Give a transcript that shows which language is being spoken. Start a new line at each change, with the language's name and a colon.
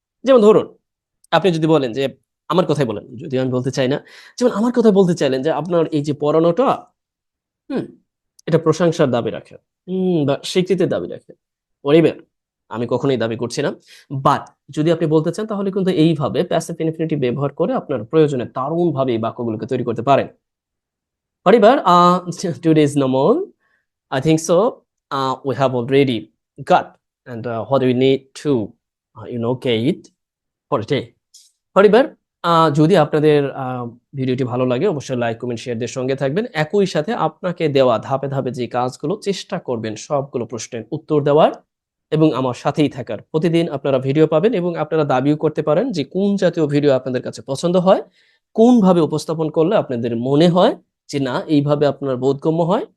Bangla: যেমন ধরুন আপনি যদি বলেন যে আমার কথাই বলেন, যদিও আমি বলতে চাই না, যেমন আমার কথাই বলতে চাইলেন যে আপনার এই যে পড়ানোটা এটা প্রশংসার দাবি রাখে। বা স্বীকৃতির দাবি রাখে। পরিবার, আমি কখনোই দাবি করছি না। বাট যদি আপনি বলতে চান তাহলে কিন্তু এইভাবে প্যাসিভ ইনফিনিটিভ ব্যবহার করে আপনার প্রয়োজনে দারুণভাবে এই বাক্যগুলোকে তৈরি করতে পারেন।
English: পরিবার, today is no more. I think so. We have already got and what we need to, get for today.
Bangla: পরিবার, যদি আপনাদের ভিডিওটি ভালো লাগে অবশ্যই লাইক, কমেন্ট, শেয়ার দিয়ে সঙ্গে থাকবেন। একই সাথে আপনাকে দেওয়া ধাপে, ধাপে যে কাজগুলো চেষ্টা করবেন সবগুলো প্রশ্নের উত্তর দেওয়ার এবং আমার সাথেই থাকার। প্রতিদিন আপনারা ভিডিও পাবেন এবং আপনারা দাবিও করতে পারেন যে কোন জাতীয় ভিডিও আপনাদের কাছে পছন্দ হয়, কোনভাবে উপস্থাপন করলে আপনাদের মনে হয় যে না এইভাবে আপনার বোধগম্য হয়।